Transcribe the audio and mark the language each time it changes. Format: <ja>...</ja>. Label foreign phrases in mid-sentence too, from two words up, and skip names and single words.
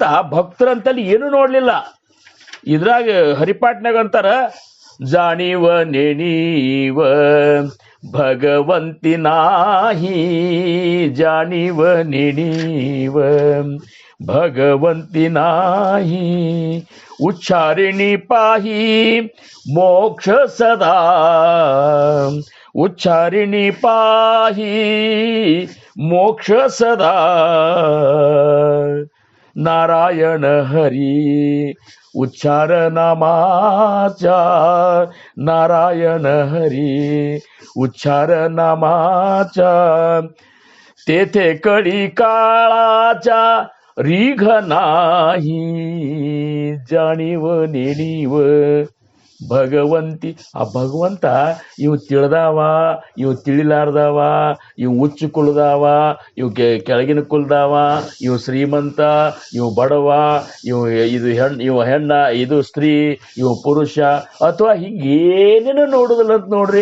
<kn>ಭಕ್ತರಂತಲ್ಲಿ ಏನೂ ನೋಡ್ಲಿಲ್ಲ. ಇದ್ರಾಗ ಹರಿಪಾಟ್ನಾಗ ಅಂತಾರ,</kn> <mr>जाणीव नेणीव भगवंती नाही, जाणीव नेणीव भगवंती नाही, उच्चारिणी पाही मोक्ष सदा, उच्चारिणी पाही मोक्ष सदा, नारायण हरी उच्चार नामाचा, नारायण हरी उच्चार नामाचा तेथे कळी काळाचा रीघ नाही जाणीव नेणीव ಭಗವಂತಿ.</mr> <kn>ಆ ಭಗವಂತ ಇವು ತಿಳಿದಾವ, ಇವು ತಿಳಿಲಾರ್ದಾವ, ಇವು ಉಚ್ಚು ಕುಳ್ದಾವ, ಇವು ಕೆಳಗಿನ ಕುಳ್ದಾವ, ಇವು ಶ್ರೀಮಂತ, ಇವು ಬಡವ, ಇವು ಹೆಣ್ಣ, ಇದು ಸ್ತ್ರೀ, ಇವು ಪುರುಷ, ಅಥವಾ ಹಿಂಗೇನೇನು ನೋಡುದಿಲ್ಲ ಅಂತ ನೋಡ್ರಿ.</kn>